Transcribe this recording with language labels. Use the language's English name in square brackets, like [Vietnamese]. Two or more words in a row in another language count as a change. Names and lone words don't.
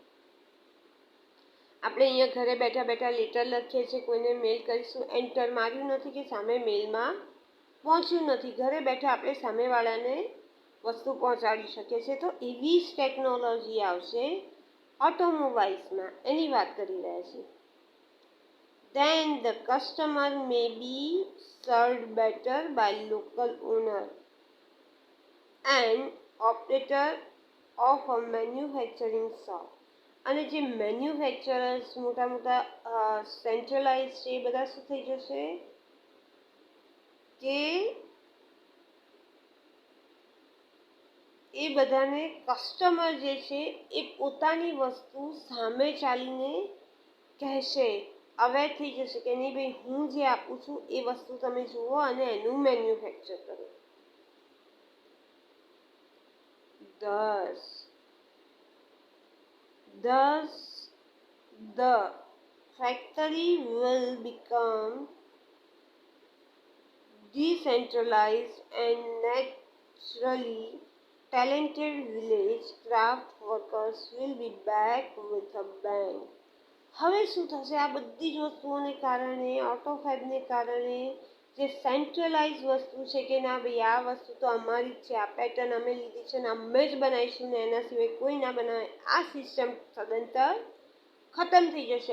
[Gujarati] આપણે અહીંયા ઘરે બેઠા બેઠા લેટર લખીએ છીએ, કોઈને મેલ કરીશું, એન્ટર માર્યું નથી કે સામે મેલમાં પહોંચ્યું નથી, ઘરે બેઠા આપણે સામેવાળાને વસ્તુ પહોંચાડી શકે છે. તો એવી જ ટેકનોલોજી આવશે ઓટોમોબાઈલ્સમાં, એની વાત કરી રહ્યા છીએ. [English] Then the customer may be served better by local owner and operator of a manufacturing shop. [Gujarati] અને જે મેન્યુફેક્ચરર્સ મોટા મોટા સેન્ટ્રલાઇઝ છે એ બધા શું થઈ જશે કે એ બધાને કસ્ટમર જે છે એ પોતાની વસ્તુ સામે ચાલીને કહેશે, અવેર થઈ જશે કે નહીં ભાઈ હું જે આપું છું એ વસ્તુ તમે જુઓ અને એનું મેન્યુફેક્ચર કરો. [English] Thus the factory will become decentralized and naturally talented village craft workers will be back with a bang. [Gujarati] હવે શું થશે? આ બધી જ વસ્તુઓને કારણે, ઓટોફેબને કારણે જે સેન્ટ્રલાઇઝ વસ્તુ છે કે ના ભાઈ આ વસ્તુ તો અમારી જ છે, આ પેટર્ન અમે લીધી છે ને અમે જ બનાવીશું ને એના સિવાય કોઈ ના બનાવે, આ સિસ્ટમ સદંતર ખતમ થઈ જશે.